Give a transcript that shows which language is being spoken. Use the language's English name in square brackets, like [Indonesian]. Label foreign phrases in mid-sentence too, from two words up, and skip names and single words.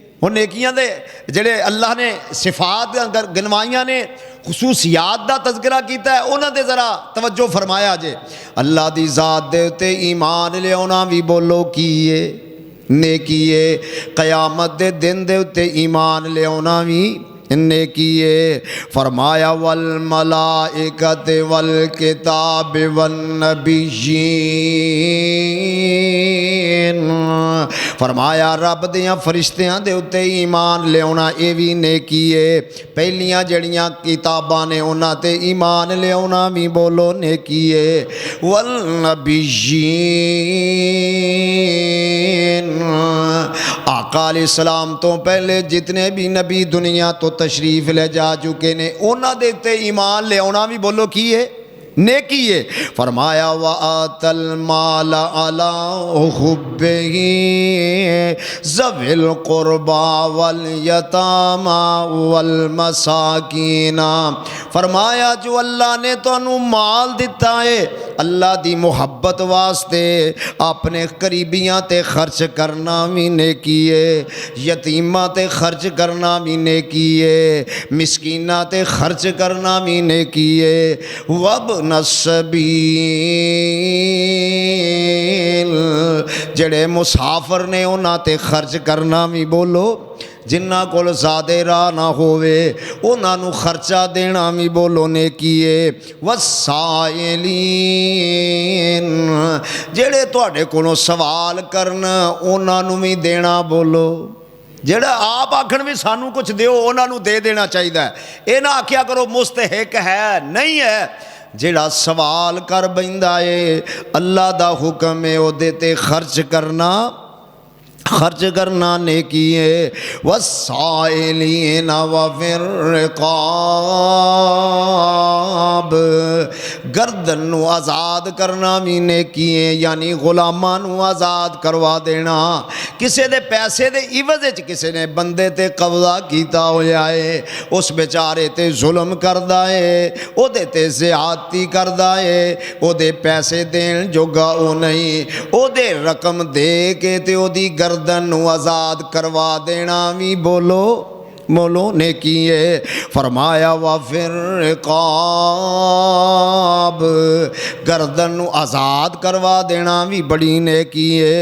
[Punjabi] ہن نیکیاں دے جڑے اللہ نے صفات گنوائیاں نے خصوصیات دا تذکرہ کیتا ہے انہاں دے ذرا توجہ فرمایا جے۔ اللہ دی ذات دے تے ایمان لیاونا بھی بولو کیے نیکی ہے، قیامت دے دن دے تے ایمان لیاونا بھی نیکی ہے۔ فرمایا [Arabic] والملائکۃ والکتاب والنبیین، [Punjabi] فرمایا رب دیاں فرشتیاں دے اتے ایمان لیاونا اے بھی نیکی ہے، پہلیاں جڑیاں کتاباں نے انہاں تے ایمان لیاونا بھی بولو نیکی ہے۔ والنبیین، آقا [Arabic] علیہ السلام [Punjabi] تو پہلے جتنے بھی نبی دنیا تو تشریف لے جا چکے نے انہاں دے تے ایمان لے آنا بھی بولو کی ہے نیکی ہے۔ فرمایا [Arabic] وَآتَ الْمَالَ عَلَىٰ حُبِّهِ ذَوِي الْقُرْبَىٰ وَالْيَتَامَىٰ وَالْمَسَاکِینَ، [Punjabi] فرمایا جو اللہ نے تو انہوں مال دیتا ہے اللہ دی محبت واسطے اپنے قریبیاں تے خرچ کرنا بھی نیکی ہے، یتیماں تے خرچ کرنا بھی نیکی ہے، مسکیناں تے خرچ کرنا بھی نیکی ہے۔ [Arabic] وابن السبیل، [Punjabi] جڑے مسافر نے انہاں تے خرچ کرنا بھی بولو، جنہاں کول زیادہ راہ نہ ہوئے انہاں نو خرچہ دینا بھی بولو نیکی ہے۔ والسائلین، جڑے تواڈے کولوں سوال کرنا انہاں نو بھی دینا بولو، جڑا آپ آکھن بھی سانو کچھ دیو انہاں نو دے دینا چاہیے، اے نہ آکھیا کرو مستحق ہے، نہیں ہے، جڑا سوال کر بیندا ہے اللہ دا حکم ہے او دے تے خرچ کرنا نیکی ہے۔ [Arabic] والسائلین وفی الرقاب، [Punjabi] گردن نو آزاد کرنا بھی نیکی ہے، یعنی غلاماں نو آزاد کروا دینا۔ کسے دے پیسے دے عوض وچ کسے نے بندے تے قبضہ کیتا ہویا ہے، اس بیچارے تے ظلم کردا ہے، او دے تے زیادتی کردا ہے، او دے پیسے دین جوگا او نہیں، او دے رقم دے کے تے او دی گردن نو آزاد کروا دینا بھی بولو نیکی ہے۔ فرمایا [Arabic] وفی الرقاب، [Punjabi] گردن نو آزاد کروا دینا بھی بڑی نیکی ہے۔